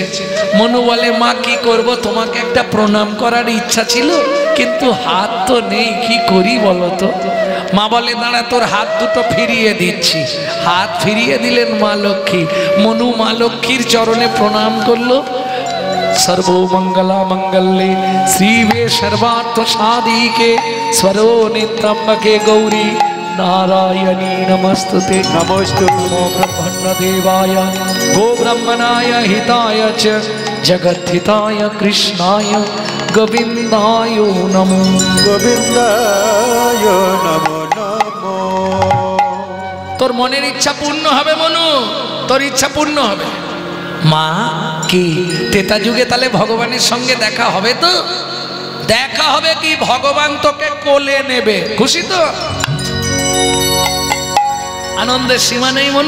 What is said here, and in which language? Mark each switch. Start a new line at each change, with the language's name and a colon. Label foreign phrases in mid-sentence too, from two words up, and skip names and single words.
Bangla: মনু বলে, মা কি করব, তোমাকে একটা প্রণাম করার ইচ্ছা ছিল, কিন্তু হাত তো নেই, কি করি বলো তো। মা বলে, দাঁড়া তোর হাত দুটো ফিরিয়ে দিচ্ছি। হাত ফিরিয়ে দিলেন মা লক্ষ্মী। মনু মা লক্ষ্মীর চরণে প্রণাম করলো।
Sanskrit: सर्वमंगला मंगल्ये श्रीवे सर्वार्थ साधिके स्वरो नित्यम्बके गौरी नारायणी नमस्तुते। नमोस्तु नमो ब्रह्मण्यदेवाय गोब्रह्मणाय हिताय च जगद्धिताय कृष्णाय गोविन्दाय नमो। गोविन्दाय नमो नमो।
Bangla: তোর মনের ইচ্ছা পূর্ণ হবে মনু, তোর ইচ্ছা পূর্ণ হবে। মা কি তেতা যুগে তাহলে ভগবানের সঙ্গে দেখা হবে তো? দেখা হবে কি, ভগবান তোকে কোলে নেবে। খুশি তো? আনন্দের সীমা নেই মনু।